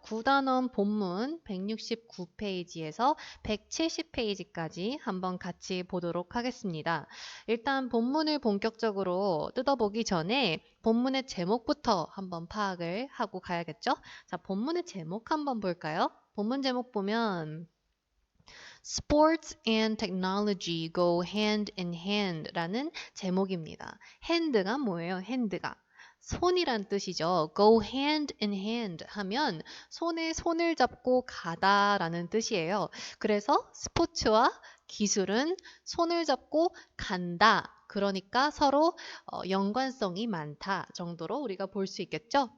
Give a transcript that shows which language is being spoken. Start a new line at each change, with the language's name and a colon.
Korean: 구단원 본문 169페이지에서 170페이지까지 한번 같이 보도록 하겠습니다. 일단 본문을 본격적으로 뜯어보기 전에 본문의 제목부터 한번 파악을 하고 가야겠죠. 자, 본문의 제목 한번 볼까요? 본문 제목 보면
English: Sports and technology go hand in hand
Korean: 라는 제목입니다. hand가 뭐예요? hand가. 손이란 뜻이죠.
English: go hand in hand
Korean: 하면 손에 손을 잡고 가다라는 뜻이에요. 그래서 스포츠와 기술은 손을 잡고 간다. 그러니까 서로 연관성이 많다 정도로 우리가 볼 수 있겠죠?